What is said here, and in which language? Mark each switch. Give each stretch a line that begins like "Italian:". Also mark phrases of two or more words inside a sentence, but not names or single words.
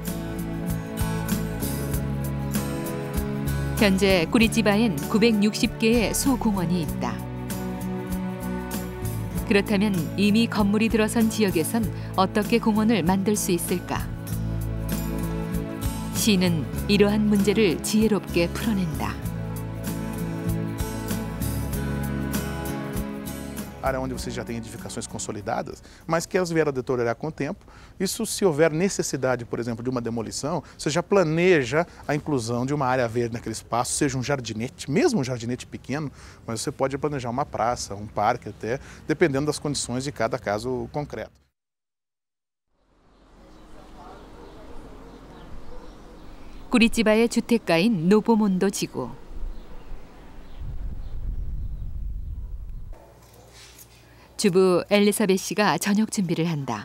Korean: 현재 꾸리찌바엔 960개의 소공원이 있다. 그렇다면 이미 건물이 들어선 지역에선 어떻게 공원을 만들 수 있을까? 시는 이러한 문제를 지혜롭게 풀어낸다.
Portuguese: Área onde você já tem edificações consolidadas, mas que elas vieram a deteriorar com o tempo. Isso, se houver necessidade, por exemplo, de uma demolição, você já planeja a inclusão de uma área verde naquele espaço, seja um jardinete, mesmo um jardinete pequeno, mas você pode planejar uma praça, um parque até, dependendo das condições de cada caso concreto.
Korean: 꾸리찌바의 주택가인 노보몬도 지구. 주부 엘리사벳 씨가 저녁 준비를 한다.